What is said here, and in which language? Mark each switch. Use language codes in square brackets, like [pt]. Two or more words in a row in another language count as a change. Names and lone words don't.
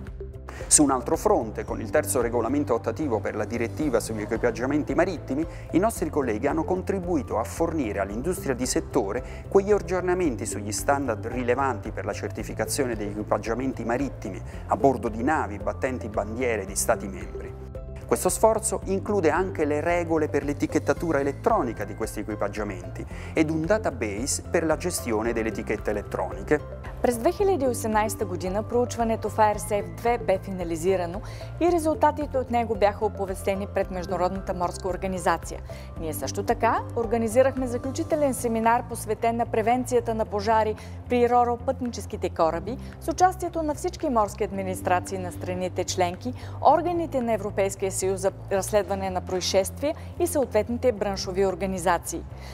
[it] Su un altro fronte, con il terzo regolamento attuativo per la direttiva sugli equipaggiamenti marittimi, i nostri colleghi hanno contribuito a fornire all'industria di settore quegli aggiornamenti sugli standard rilevanti per la certificazione degli equipaggiamenti marittimi a bordo di navi battenti bandiere di Stati membri. Questo sforzo include anche le regole per l'etichettatura elettronica di questi equipaggiamenti ed un database per la gestione delle etichette elettroniche. [bg] През 2018 година проучването FireSafe-2 бе финализирано и резултатите от него бяха оповестени пред Международната морска организация. Ние също така организирахме заключителен семинар, посветен на превенцията на пожари при ро-ро пътническите кораби с участието на всички морски администрации на страните членки, органите на Европейския съюз за разследване на происшествия и съответните браншови организации.